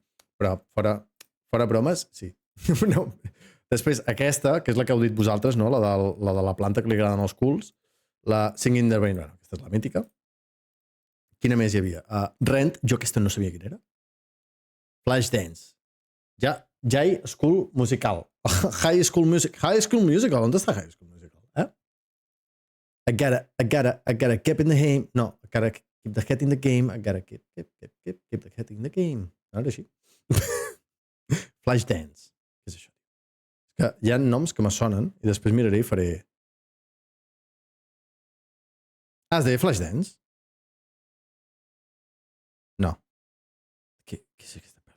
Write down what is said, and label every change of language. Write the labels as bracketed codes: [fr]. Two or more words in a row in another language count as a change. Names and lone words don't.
[ca] Però fora bromes, sí. No. Després, aquesta, que és la que heu dit vosaltres, no? La de la planta que li agraden els culs, la Singing in the Rain, aquesta és la mítica. Quina més hi havia? Rent, jo aquesta no sabia quina era. Flashdance. High School Musical. High School Musical. On està High School Musical? [en] I gotta keep in the game. No, I gotta keep the head in the game. I gotta keep the head in the game. [ca] No era així. Flashdance. Què és això? Que hi ha noms que me sonen i després miraré i faré... Es deia Flashdance? No. Què és aquesta pel·li?